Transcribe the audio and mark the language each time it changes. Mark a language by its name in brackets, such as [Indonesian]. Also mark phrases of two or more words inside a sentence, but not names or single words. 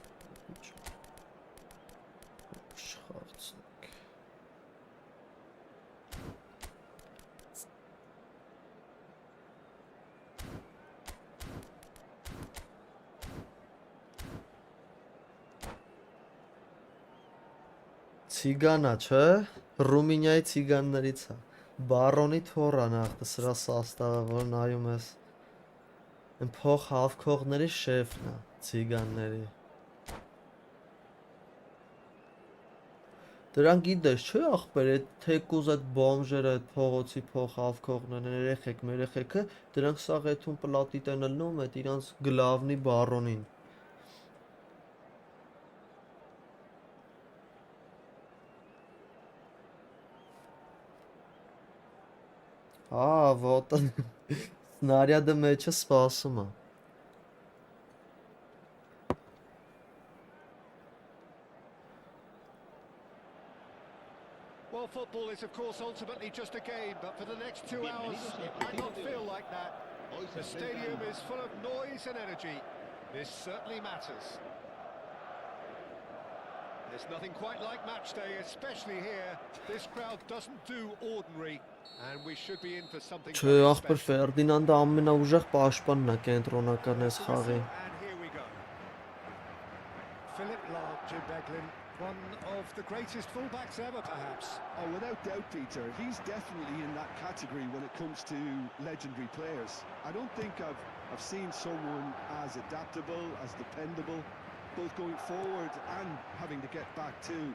[Armenian] Չխաղցնենք։ Ցիգանա, չէ։ Ռումինիայի ցիգաններից է։ Բարոնի թոռան ախտը սրա սաստավը, որ նայում ես։ Այն փող հավքողների շեֆն է, ցիգանների։ Դրանք գիտես, չէ ախպեր, այդ թեկուզ այդ բոմժերը, այդ փողոցի փող հավքողներն երեխեք, մերեխեքը, դրանք սաղ այդում պլատիտ են լնում այդ իրանց գլավնի բարոնին։ [Russian] Вот он. [Armenian] Снаряды մեջը սպասում է։ [English] Well, football is of course ultimately just a game, but for the next 2 hours it might not feel like that. The stadium is full of noise and energy. This certainly matters. There's nothing quite like match day, especially here. This crowd doesn't do ordinary, and we should be in for something [Armenian] Չէ, ախպեր Ֆերդինանդը ամենաուժեղ պաշտպանն է կենտրոնական այս խաղի։ [English] And here we go. Philip Lahm, Jim Beglin. One of the greatest fullbacks ever, perhaps. Oh, without doubt, Peter. He's definitely in that category when it comes to legendary players. I don't think I've seen someone as adaptable, as dependable, both going forward and having to get back too.